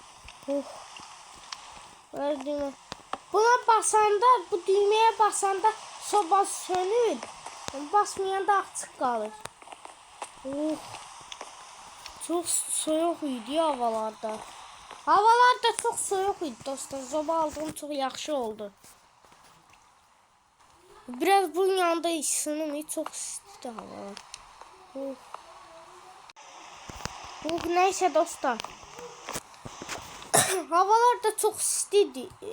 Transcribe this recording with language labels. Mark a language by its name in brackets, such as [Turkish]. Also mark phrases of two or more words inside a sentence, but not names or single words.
[Azerbaijani] Gördünüz. Buna basanda, bu düğmeye basanda soba sönür. Basmayanda açıq qalır. Çok soyuq idi havalarda. Havalar da çok soyuq idi dostlar. Soba aldığım çok yaxşı oldu. [Turkish] Biraz bunun yanında ısınım. [Azerbaijani] Çok isti havalar. Neyse dostlar. Havalar da çok istiydi.